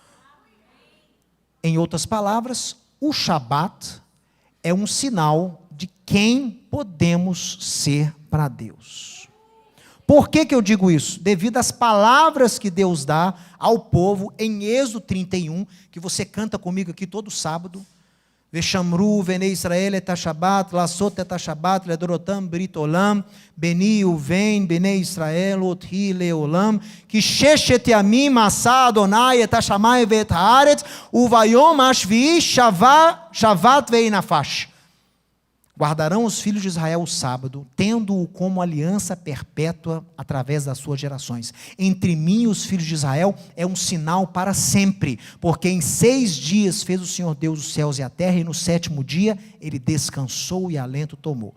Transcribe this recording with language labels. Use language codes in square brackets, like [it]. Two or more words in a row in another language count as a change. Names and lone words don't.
[pt] Em outras palavras, o Shabat é um sinal de quem podemos ser para Deus. Por que eu digo isso? Devido às palavras que Deus dá ao povo em Êxodo 31, que você canta comigo aqui todo sábado. [he] ושמרו בני ישראל את השבת לעשות את השבת לדרתם ברית עולם ביני ובין בני ישראל אות היא לעלם כי ששת ימים עשה יהוה את השמים ואת הארץ וביום השביעי שבת וינפש. [pt] Guardarão os filhos de Israel o sábado, tendo-o como aliança perpétua através das suas gerações. Entre mim e os filhos de Israel é um sinal para sempre, porque em 6 dias fez o Senhor Deus os céus e a terra, e no 7º dia ele descansou e alento tomou.